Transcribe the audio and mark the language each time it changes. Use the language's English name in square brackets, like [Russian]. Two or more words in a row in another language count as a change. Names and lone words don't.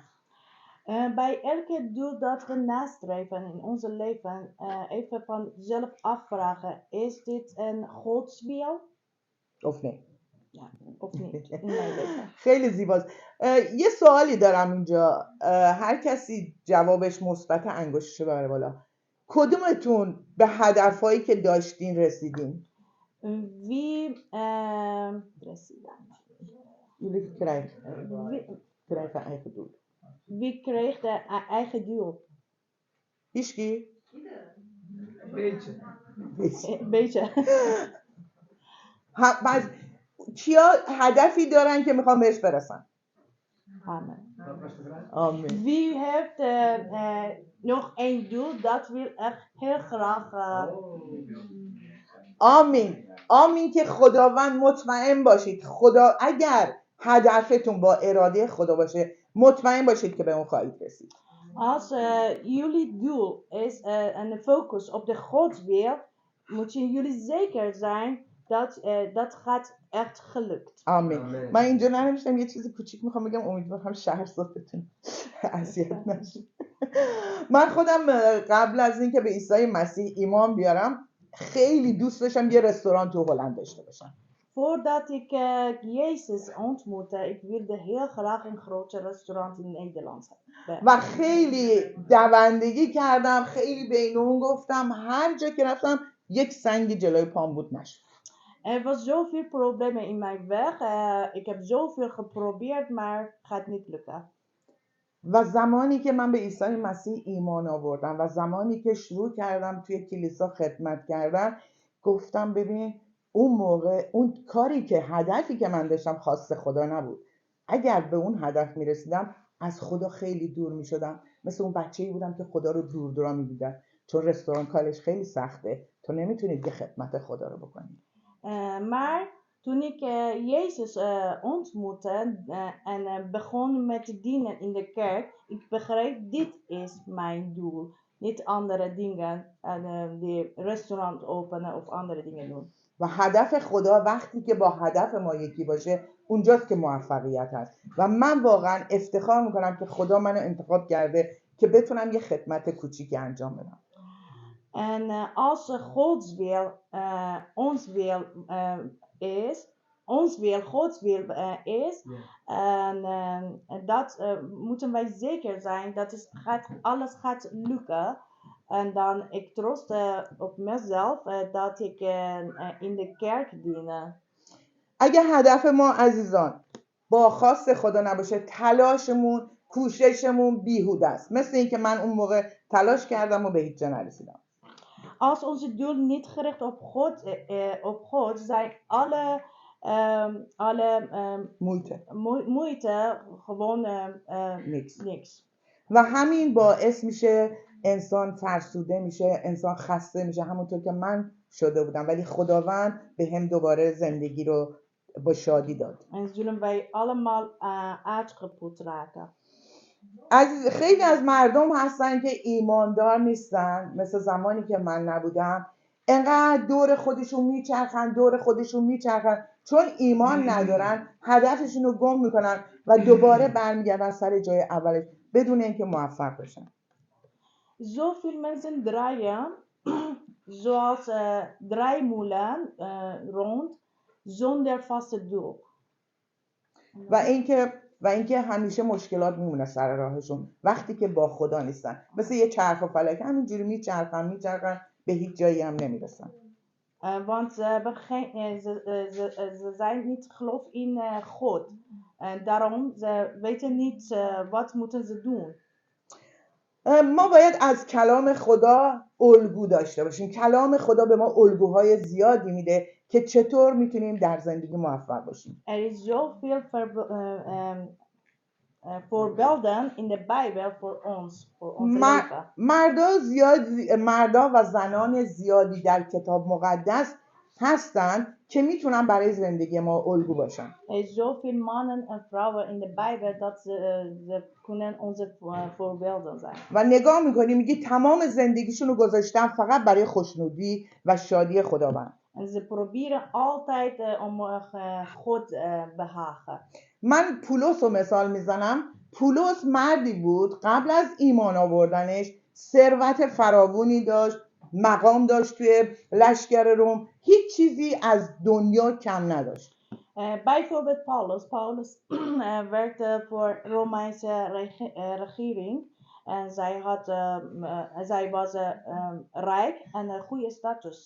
[Dutch] Bij elke doel dat we nastreven in ons leven, even van zelf afvragen, is dit een Gods wil? [Persian] Of نه؟ [Dutch] Ja, of niet in mijn leven. [Persian] خیلی زیباست. یه سوالی دارم اینجا، هر کسی جوابش مثبت انگشتشو ببره بالا. کدومتون به هدفهایی که داشتین رسیدین؟ [Dutch] Wie president? Jullie krijgen eigen doel. Wie kreeg de eigen doel? [Persian] هیچکی؟ [Dutch] Beetje. Beetje. [Persian] کیا هدفی دارن که میخوان بهش برسن؟ [Dutch] Amen. Wat was de vraag? [Persian] آمین. [Dutch] Wie heeft nog één doel dat wil echt heel graag. [Persian] آمین. آمین که خداوند مطمئن باشید. خدا اگر هدفتون با اراده خدا باشه مطمئن باشید که به اون خواهید رسید. [Dutch] Als jullie doel is en de focus op de Gods wil, moeten jullie zeker zijn dat gaat echt gelukt. [Persian] آمین. [Dutch] Amen. [Persian] من اینجا ننوشتم، یه چیز کوچیک میخوام بگم، امیدوارم شهرزادتون اذیت نشه. من خودم قبل از اینکه به عیسی مسیح ایمان بیارم خیلی دوست داشتم یه رستوران تو هلند داشته باشم. [Dutch] Voordat ik Jezus ontmoette, ik wilde heel graag een groot restaurant in Nederland hebben. [Persian] و خیلی دوندگی کردم، خیلی بین اون گفتم، هر جا که رفتم یک سنگ جلوی پام بود نشد. [Dutch] Er was zoveel problemen in mijn weg. Ik heb zoveel geprobeerd, maar het gaat niet lukken. [Persian] و زمانی که من به عیسی مسیح ایمان آوردم و زمانی که شروع کردم توی کلیسا خدمت کردن، گفتم ببین اون موقع اون کاری که هدفی که من داشتم خواست خدا نبود. اگر به اون هدف میرسیدم از خدا خیلی دور میشدم. مثل اون بچه‌ای بودم که خدا رو دور دورا میدیدم، چون رستوران کارش خیلی سخته، تو نمیتونید که خدمت خدا رو بکنی. [Dutch] Maar toen ik Jezus ontmoette en begon met te dienen in de kerk, ik begreep, dit is mijn doel. Niet andere dingen, die restaurant openen of andere dingen doen. [Persian] و هدف خدا وقتی که با هدف ما یکی باشه اونجاست که موفقیت هست. و من واقعا افتخار میکنم که خدا منو انتخاب کرده که بتونم یه خدمت کوچیکی انجام بدم. [Dutch] En als Gods wil ons wil is, ons wil Gods wil is, en dat moeten wij zeker zijn dat alles gaat lukken. En dan ik troost op mezelf dat ik in de kerk diene. [Persian] اگه هدف ما عزیزان با خواست خدا نباشه، تلاشمون، کوششمون بیهوده است. مثل این که من اون موقع تلاش کردم و به هیچ جا نرسیدم. [Dutch] Als onze doel niet gericht op God zijn alle moeite gewoon niks. [Persian] و همین باعث میشه انسان فرسوده میشه، انسان خسته میشه، همونطور که من شده بودم، ولی خداوند به هم دوباره زندگی رو با شادی داد. [Dutch] En zullen wij allemaal uitgeput raken. [Persian] خیلی از مردم هستن که ایماندار نیستن، مثل زمانی که من نبودم، انقدر دور خودشون میچرخن چون ایمان ندارن، هدفشون رو گم میکنن و دوباره برمیگردن سر جای اولش بدون اینکه موفق بشن. [Dutch] Zoveel mensen draaien zoals draaimolen rond zonder vaste doel. [Persian] و اینکه همیشه مشکلات میمونه سر راهشون وقتی که با خدا نیستن، مثل یه چرخ و فلک همینجوری میچرخن به هیچ جایی هم نمیرسن. [Dutch] Want ze zijn niet geloof in God. En daarom ze weten niet wat moeten ze doen. [Persian] ما باید از کلام خدا الگو داشته باشیم. کلام خدا به ما الگوهای زیادی میده که چطور میتونیم در زندگی موفق باشیم. [Dutch] Er is zoveel voorbeelden in de Bijbel voor ons, voor ons leven. [Persian] مردا و زنان زیادی در کتاب مقدس هستن که میتونن برای زندگی ما الگو باشن. [Dutch] Er is zoveel mannen en vrouwen in de Bijbel dat ze kunnen onze voorbeelden zijn. [Persian] و نگاه میکنی میگی تمام زندگیشون رو گذاشتن فقط برای خوشنودی و شادی خداوند. [Dutch] En ze proberen altijd om God behagen. [Persian] من پولس رو مثال میزنم. پولس مردی بود قبل از ایمان آوردنش ثروت فراوانی داشت، مقام داشت توی لشکر روم، هیچ چیزی از دنیا کم نداشت. [Dutch] Bijvoorbeeld Paulus werkte voor Romeinse regering en zij was rijk en een goede status.